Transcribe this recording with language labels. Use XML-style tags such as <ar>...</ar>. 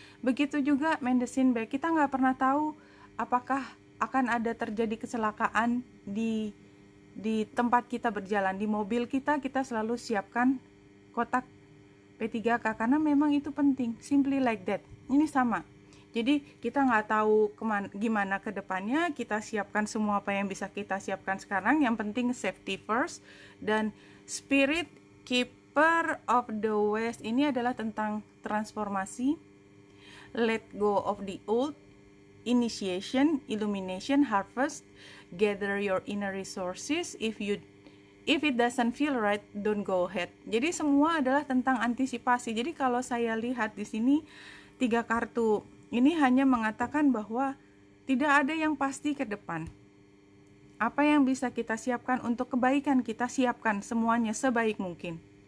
<id>Begitu juga medicine bag, kita nggak pernah tahu apakah akan ada terjadi kecelakaan di tempat kita berjalan. Di mobil kita selalu siapkan kotak P3K, karena memang itu penting.</id> <en>Simply like that.</en> <id>Ini sama. Jadi kita nggak tahu gimana ke depannya, kita siapkan semua apa yang bisa kita siapkan sekarang. Yang penting</id> <en>safety first. Dan Spirit Keeper of the West</en> <id>ini adalah tentang transformasi,</id> <en>let go of the old, initiation, illumination, harvest, gather your inner resources. If it doesn't feel right, don't go ahead.</en> <id>Jadi semua adalah tentang antisipasi. Jadi kalau saya lihat di sini 3 kartu ini hanya mengatakan bahwa tidak ada yang pasti ke depan. Apa yang bisa kita siapkan untuk kebaikan, kita siapkan semuanya sebaik mungkin.</id>